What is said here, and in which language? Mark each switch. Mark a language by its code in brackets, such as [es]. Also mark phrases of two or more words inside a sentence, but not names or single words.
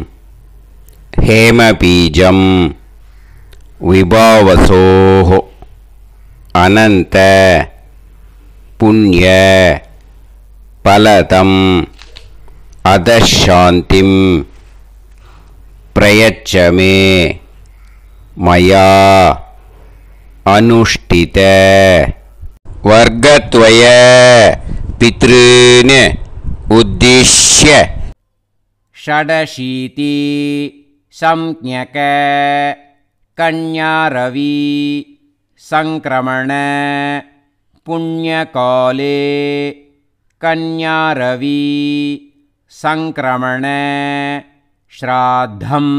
[sa] हेमबीजं विभावसोः अनन्त पुण्य फलदम् अतः शान्तिं प्रयच्छ मे मया अनुष्ठित वर्गद्वय पितॄन् उद्दिश्य षडशीति संज्ञक कन्यारवि संक्रमण पुण्यकाले कन्यारवि संक्रमण श्राद्धम्